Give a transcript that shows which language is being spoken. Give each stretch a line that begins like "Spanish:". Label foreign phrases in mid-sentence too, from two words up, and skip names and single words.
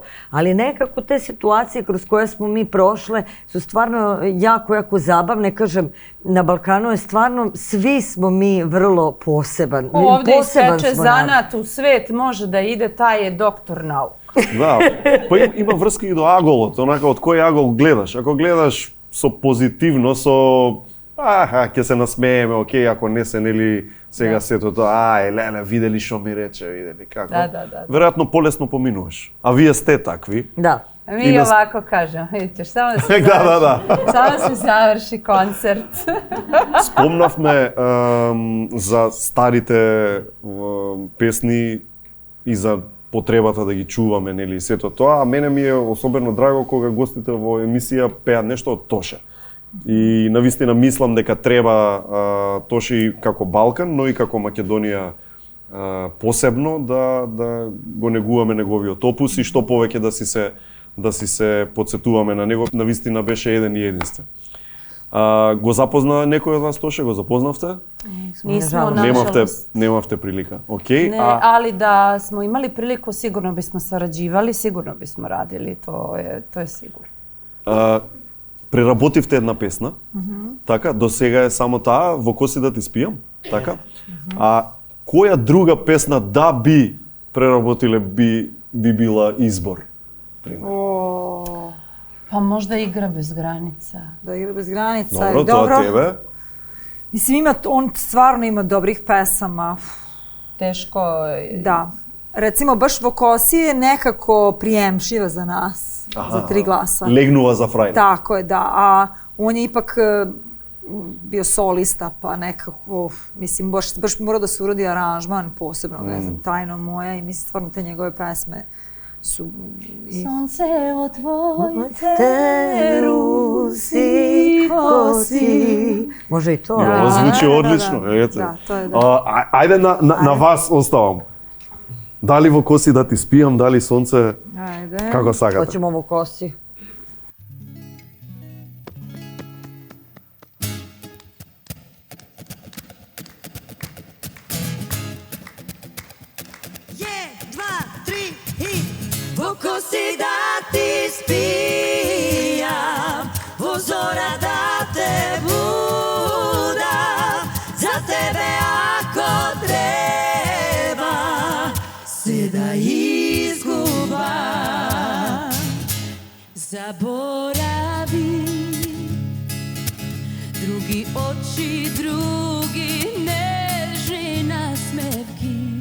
Serbian: Ali nekako te situacije kroz koje smo mi prošle su stvarno jako zabavne. Kažem, na Balkanu je stvarno, svi smo mi vrlo poseban. Ovdje ispeče zanat u svet, može da ide, taj je doktor nauka.
Macedonian: Да, па има врска и до аголот, онака од кој агол гледаш. Ако гледаш со позитивно, ќе се насмееме, окей, ако не се, нели, сега сето тоа, леле, видели што ми рече, видели како. Да. Веројатно полесно поминуваш. А вие сте такви. Да.
Serbian: Mi ovako kažemo, vidite, samo da se samo se završi koncert.
Macedonian: Спомнавме за старите песни и за потребата да ги чуваме, нели, и сето тоа, а мене ми е особено драго кога гостите во емисија пеат нешто од Тоше. И навистина мислам дека треба Тоше и како Балкан, но и како Македонија посебно да го негуваме неговиот опус и што повеќе да си се подсетуваме на него. Навистина беше еден и единствен. Го запозна некој од вас Тоше? Го запознавте?
Serbian: Nismo, nažalost.
Macedonian: Немавте прилика. Океј.
Serbian: Ne, ali da smo imali priliku, sigurno bismo sarađivali, sigurno bismo radili, to je sigurno.
Macedonian: Преработивте една песна, така, до сега е само таа, Во коси да ти спијам, така? А која друга песна да би преработиле би била избор?
Serbian: Pa možda Igra bez granica. Da, Igra bez granica. Dobro,
Macedonian: тоа тебе.
Serbian: Mislim, on stvarno ima dobrih pesama. Teško. Da. Recimo, baš Vo kosi je nekako prijemčiva za nas. Za 3 glasa.
Macedonian: Легнува за фрајне.
Serbian: Tako je, da. A on je ipak bio solista, pa nekako, mislim, baš mora da se urodi aranžman posebno, ne znam, Tajno moja i mislim, stvarno te njegove pesme su... Suncevo tvoje Te rusi kosi. Može i to. Ovo zvuči odlično. Da, to je
Macedonian: Ајде на вас оставам. Дали Во коси да ти спијам, дали Сонце,
Serbian: Ajde.
Macedonian: како сакате?
Serbian: Hoćemo Vo kosi.
Macedonian: Во коси да ти спијам, во зора да те будам, за тебе ако треба се да изгубам. Заборави други очи, други нежни насмевки.